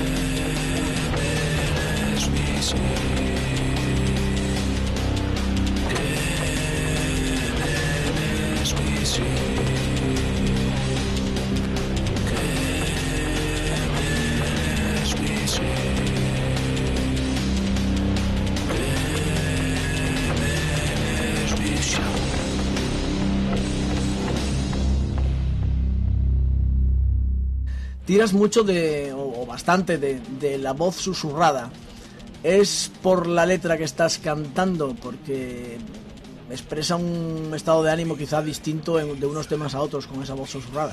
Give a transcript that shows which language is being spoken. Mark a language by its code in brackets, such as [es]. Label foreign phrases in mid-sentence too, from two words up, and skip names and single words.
[eu] berez bizi berez bizi berez bizi berez bizi. [es] Tiras mucho o bastante de la voz susurrada. ¿Es por la letra que estás cantando? Porque expresa un estado de ánimo quizá distinto de unos temas a otros con esa voz susurrada.